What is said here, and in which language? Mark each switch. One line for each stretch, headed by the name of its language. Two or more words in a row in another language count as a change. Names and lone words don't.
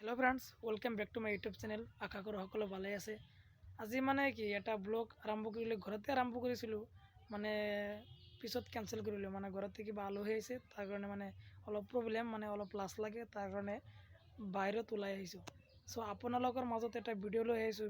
English: hello friends welcome back to my YouTube channel
Assamese: আশা কৰোঁ সকলো
English: ভালে আছে।
Assamese: আজি মানে কি এটা ব্লগ আৰম্ভ কৰিলে ঘৰতে আৰম্ভ কৰিছিলোঁ, মানে পিছত কেনসেল কৰিলোঁ। মানে ঘৰতে কিবা আলহী আহিছে, তাৰ কাৰণে মানে অলপ প্ৰব্লেম, মানে অলপ লাজ লাগে, তাৰ কাৰণে বাহিৰত ওলাই আহিছোঁ। সো আপোনালোকৰ মাজত এটা ভিডিঅ' লৈ আহিছোঁ।